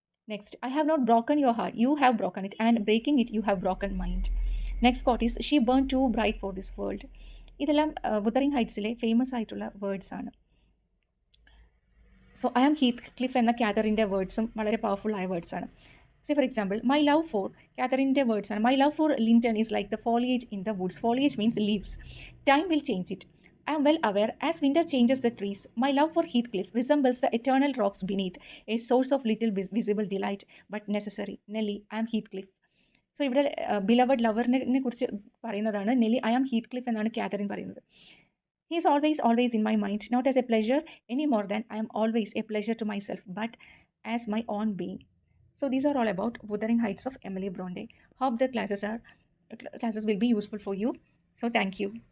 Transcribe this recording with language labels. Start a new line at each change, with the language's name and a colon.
English: Next, I have not broken your heart, you have broken it, and breaking it, you have broken mine. Next quote is, she burned too bright for this world.
Malayalam: ഇതെല്ലാം വുതറിംഗ് ഹൈറ്റ്സിലെ famous ആയിട്ടുള്ള words ആണ്.
English: so I am Heathcliff
Malayalam: എന്ന കാതറിൻ്റെ വേർഡ്സും വളരെ powerful ആയ words ആണ്.
English: say for example, my love for
Malayalam: കാതറിൻ്റെ words ആണ്.
English: My love for Linton is like the foliage in the woods. Foliage means leaves. Time will change it. I am well aware, as winter changes the trees, my love for Heathcliff resembles the eternal rocks beneath, a source of little visible delight, but necessary. Nelly, I am Heathcliff.
Malayalam: So ഇവിടെ beloved ലവറിനെ കുറിച്ച് പറയുന്നതാണ്.
English: Nelly, I am Heathcliff
Malayalam: എന്നാണ് Catherine പറയുന്നത്.
English: He is always in my mind, not as a pleasure any more than I am always a pleasure to myself, but as my own being. So these are all about Wuthering Heights of Emily Bronte. Hope the classes will be useful for you. So thank you.